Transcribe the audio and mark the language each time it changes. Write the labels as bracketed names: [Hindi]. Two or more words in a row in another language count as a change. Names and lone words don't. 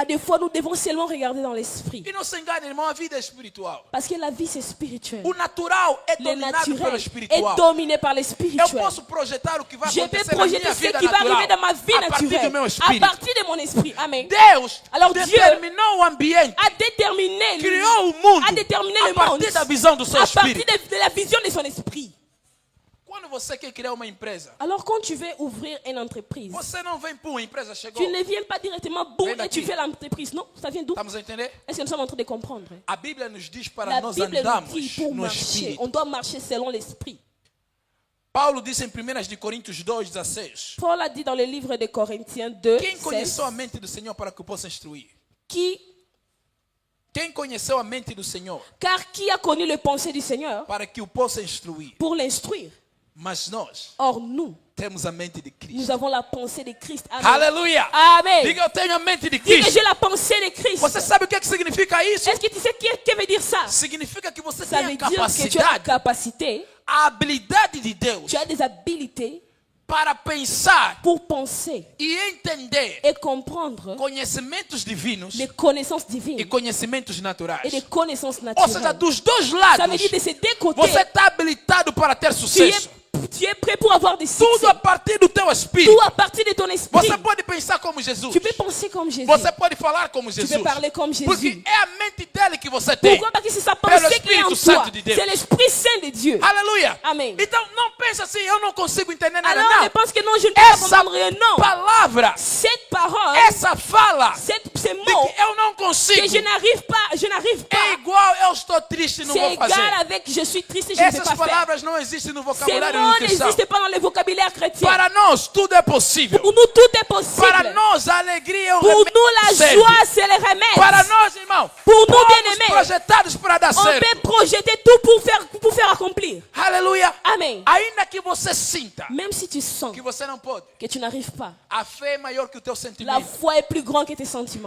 [French] À des fois, nous devons seulement regarder dans l'esprit. [Portuguese] E não se engane, irmão, a vida é espiritual. [French] Parce que la vie, c'est spirituel. [Portuguese] O natural é [French] Le [Portuguese] dominado pelo [French] naturel est [Portuguese] espiritual. [French] dominé par le [Portuguese] Eu [French] spirituel. [Portuguese] posso projetar o que vai [French] Je peux [Portuguese] acontecer na [French] projeter [Portuguese] minha [French] ce [Portuguese] vida [French] qui va arriver [Portuguese] natural [French] dans ma vie [Portuguese] a partir do [French] naturelle [Portuguese] meu [French] à [Portuguese] espírito. [French] partir de mon esprit. Amen. [Portuguese] Deus [French] Alors Dieu [Portuguese] determinou o ambiente, [French] A déterminé, [Portuguese] criou o mundo [French] a déterminé [Portuguese] a [French] le monde [Portuguese] partir da visão do seu [French] à partir [Portuguese] espírito. [French] de la vision de son esprit. [Portuguese] Quando você quer criar uma empresa, [French] Alors quand tu veux ouvrir une entreprise, [Portuguese] você não vem para uma empresa, chegou. [French] tu ne viens pas directement boum [Portuguese] Vem [French] et [Portuguese] daqui. [French] tu fais l'entreprise. Non, ça vient d'où? [Portuguese] Estamos a entender? [French] Est-ce que nous sommes en train de comprendre? [Portuguese] A Bíblia nos diz para [French] La [Portuguese] nós [French] Bible nous dit [Portuguese] andarmos [French] pour [Portuguese] no [French] marcher, [Portuguese] espírito. [French] on doit marcher selon l'esprit. [Portuguese] Paulo disse em 1 de Coríntios 2:16. [French] Paul a dit dans le livre de Corinthiens 2, [Portuguese] Quem [French] 16, [Portuguese] conheceu a mente do Senhor para que o possa instruir? [French] qui, [Portuguese] Quem conheceu a mente do Senhor [French] car qui a connu les pensées du Seigneur [Portuguese] para que o possa instruir? [French] pour l'instruire? [Portuguese] Mas nós [French] Or, nous, [Portuguese] temos a mente de Cristo. [French] nous avons la pensée de Christ. Amen. [Portuguese] Aleluia! [French] Amen. [Portuguese] Diga, eu tenho a mente de [French] Dis que [Portuguese] Cristo. [French] j'ai la pensée de Christ. [Portuguese] Você sabe o que significa isso? [French] Est-ce que tu sais que veut dire ça? [Portuguese] Significa que você [French] Ça [Portuguese] tem [French] veut [Portuguese] a [French] dire que tu as la [Portuguese] capacidade, [French] capacité, [Portuguese] a habilidade de Deus [French] tu as des habiletés [Portuguese] para pensar [French] pour penser [Portuguese] e entender [French] et comprendre [Portuguese] conhecimentos divinos [French] les connaissances [Portuguese] e [French] divines [Portuguese] conhecimentos [French] et [Portuguese] naturais. [French] les connaissances [Portuguese] Ou seja, [French] naturelles. [Portuguese] dos dois [French] Ça veut [Portuguese] lados, [French] dire de ces deux côtés, [Portuguese] você está habilitado para ter sucesso. [French] tu es prêt pour avoir des succès. [Portuguese] Tudo a partir do teu espírito. [French] Tout à partir de ton esprit. [Portuguese] Você pode pensar como Jesus. [French] Tu peux penser comme Jésus. [Portuguese] Você pode falar como [French] Tu [Portuguese] Jesus. [French] peux parler comme Jésus. [Portuguese] Porque é a mente dele que você tem. [French] Pourquoi? Parce que c'est sa [Portuguese] Pelo [French] pensée qui est en [Portuguese] Espírito [French] toi. [Portuguese] Santo de Deus. [French] C'est l'Esprit Saint de Dieu. [Portuguese] Aleluia. Amém. Então não pensa assim, eu não consigo entender nada. [French] Alors, [Portuguese] Não. [French] ne pense que non, je ne peux pas [Portuguese] Essa [French] comprendre rien. Non. [Portuguese] palavra, [French] Cette parole, [Portuguese] essa fala [French] ces [Portuguese] de [French] mots [Portuguese] que eu não consigo, [French] que je n'arrive [Portuguese] é [French] pas. [Portuguese] igual eu estou triste e não [French] C'est [Portuguese] vou [French] égal [Portuguese] fazer. [French] avec je suis triste et je ne vais [Portuguese] Essas [French] pas faire. [Portuguese] palavras não existem no [French] Ces [Portuguese] vocabulário [French] mots [Portuguese] do cristão. [French] n'existent pas dans le vocabulaire chrétien. [Portuguese] Para nós tudo é possível. [French] Pour nous, tout est possible. [Portuguese] Para nós a alegria é o [French] Pour [Portuguese] remédio [French] nous, la [Portuguese] que serve. [French] joie, c'est le remède. [Portuguese] Para nós, irmão, [French] Pour nous, [Portuguese] fomos [French] bien-aimés, [Portuguese] projetados para dar [French] on [Portuguese] certo. [French] peut projeter tout pour faire accomplir. [Portuguese] Aleluia. [French] Amen. [Portuguese] Ainda que você sinta [French] Même si tu sens [Portuguese] que você não pode, [French] que tu n'arrives pas, [Portuguese] a fé é maior que o teu [French] la [Portuguese] sentimento. [French] foi est plus grande que tes sentiments.